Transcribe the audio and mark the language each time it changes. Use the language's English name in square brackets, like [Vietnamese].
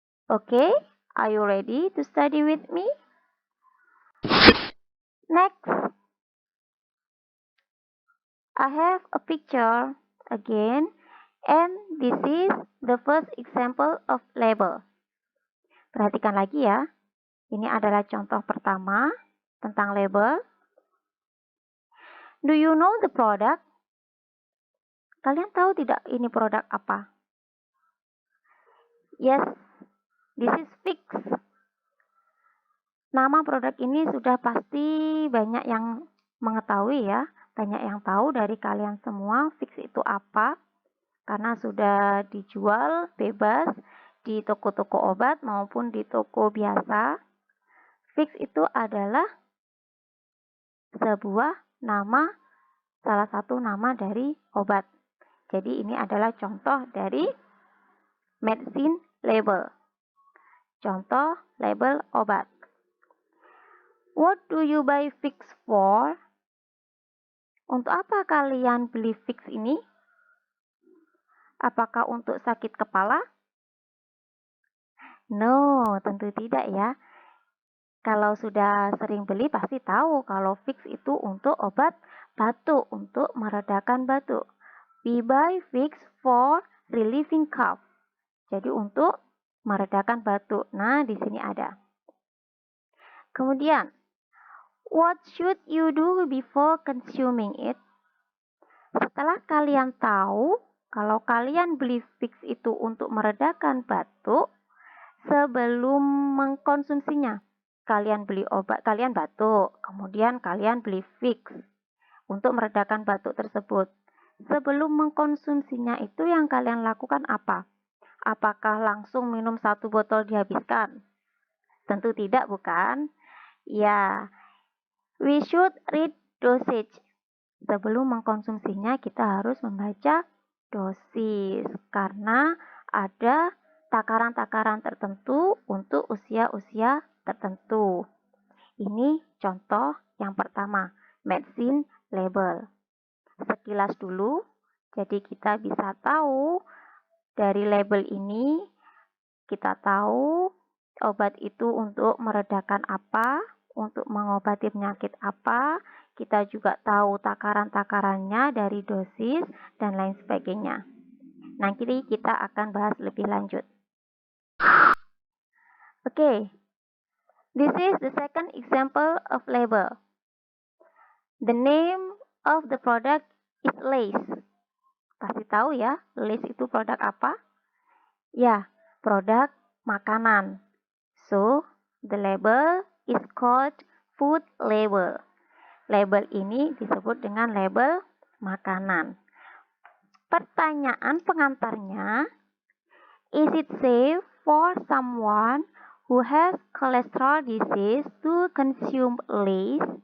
[English] Okay, are you ready to study with me? Next, I have a picture again, and this is the first example of label. [Indonesian] Perhatikan lagi ya. Ini adalah contoh pertama tentang label. [English] Do you know the product? [Indonesian] Kalian tahu tidak ini produk apa? [English] Yes, this is Vicks. [Indonesian] Nama produk ini sudah pasti banyak yang mengetahui ya. Banyak yang tahu dari kalian semua Vicks itu apa. Karena sudah dijual bebas di toko-toko obat maupun di toko biasa. Vicks itu adalah sebuah nama, salah satu nama dari obat. Jadi ini adalah contoh dari medicine label. Contoh label obat. [English] What do you buy Vicks for? [Indonesian] Untuk apa kalian beli Vicks ini? Apakah untuk sakit kepala? No, tentu tidak ya. Kalau sudah sering beli pasti tahu kalau Vicks itu untuk obat batuk, untuk meredakan batuk. [English] We buy Vicks for relieving cough. [Indonesian] Jadi untuk meredakan batuk. Nah, di sini ada. Kemudian, [English] what should you do before consuming it? [Indonesian] Setelah kalian tahu kalau kalian beli Vicks itu untuk meredakan batuk, sebelum mengkonsumsinya, kalian beli obat, kalian batuk, kemudian kalian beli Vicks untuk meredakan batuk tersebut. Sebelum mengkonsumsinya itu yang kalian lakukan apa? Apakah langsung minum 1 botol dihabiskan? Tentu tidak, bukan? [English] Ya, we should read dosage. [Indonesian] Sebelum mengkonsumsinya kita harus membaca dosis karena ada takaran-takaran tertentu untuk usia-usia tertentu. Ini contoh yang pertama, medicine label. Sekilas dulu, jadi kita bisa tahu dari label ini, kita tahu obat itu untuk meredakan apa, untuk mengobati penyakit apa, kita juga tahu takaran-takarannya dari dosis dan lain sebagainya. Nanti kita akan bahas lebih lanjut. [English] Okay, this is the second example of label. The name of the product is Lay's. [Indonesian] Pasti tahu ya, Lay's itu produk apa? Ya, produk makanan. [English] So, the label is called food label. [Indonesian] Label ini disebut dengan label makanan. Pertanyaan pengantarnya, [English] is it safe for someone who has cholesterol disease to consume Lay's?